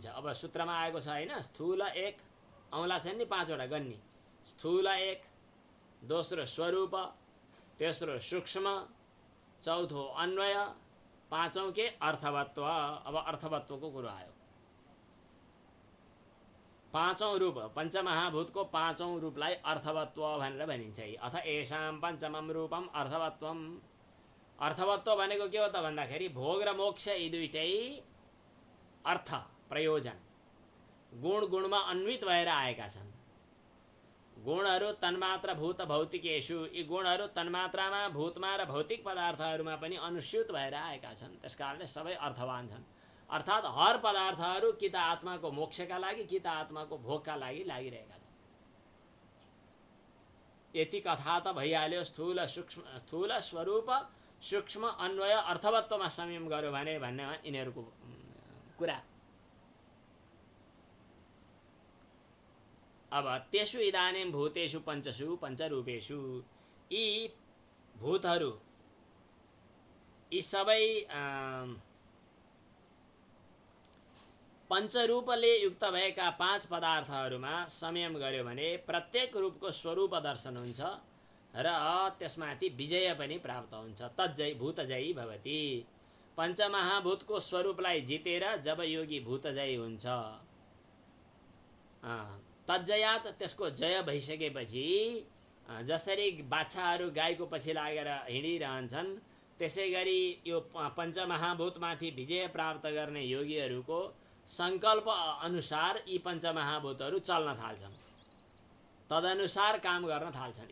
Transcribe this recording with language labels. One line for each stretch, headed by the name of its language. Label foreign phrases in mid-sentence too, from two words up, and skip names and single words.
Nepali: अब सूत्रमा आएको छ होइन, स्थूल एक, औँला छन् नि पाँचवटा गन्नी, स्थूल एक दोस्रो स्वरूप, तेस्रो सूक्ष्म, चौथो अन्वय, पाँचौं के अर्थवत्व। अब अर्थवत्वको कुरो आयो। पाँचौं रूप, पञ्चमहाभूतको पाँचौं रूपलाई अर्थवत्व भनेर भनिन्छ।
Sanskrit: अथ येषां पञ्चमं रूपम अर्थवत्वम।
Nepali: अर्थवत्व भनेको के हो त भन्दाखेरि भोग र मोक्ष यी दुईटै अर्थ प्रयोजन गुण गुणमा अन्वित भएर आएका छन्। गुणहरू
Sanskrit: तन्मात्र भूत भौतिकेषु,
Nepali: यी गुणहरू तन्मात्रामा भूतमा र भौतिक पदार्थहरूमा पनि अनुस्यूत भएर आएका छन्। त्यसकारणले सबै अर्थवान छन्। अर्थात् हर पदार्थहरू कि त आत्माको मोक्षका लागि कि त आत्माको भोगका लागि लागिरहेका छन्। यति कथा त भइहाल्यो। स्थूल स्वरूप, सूक्ष्म, अन्वय, अर्थवत्वमा संयम गर्यो भने भन्नेमा यिनीहरूको कुरा।
Sanskrit: अब तेषु इदानीं भूतेषु पञ्चसु पञ्चरूपेषु,
Nepali: यी भूतहरू, यी सबै पञ्चरूपले युक्त भएका पाँच पदार्थहरूमा संयम गर्यो भने प्रत्येक रूपको स्वरूप दर्शन हुन्छ र त्यसमाथि विजय पनि प्राप्त हुन्छ।
Sanskrit: तज्जय भूतजयी भवति।
Nepali: पञ्चमहाभूतको स्वरूपलाई जितेर जब योगी भूतजयी हुन्छ, तज्जयात त्यसको जय भइसकेपछि जसरी बाछाहरू गाईको पछि लागेर हिँडिरहन्छन्, त्यसै गरी यो पञ्चमहाभूतमाथि विजय प्राप्त गर्ने योगीहरूको सङ्कल्प अनुसार यी पञ्चमहाभूतहरू चल्न थाल्छन्, तदनुसार काम गर्न थाल्छन्।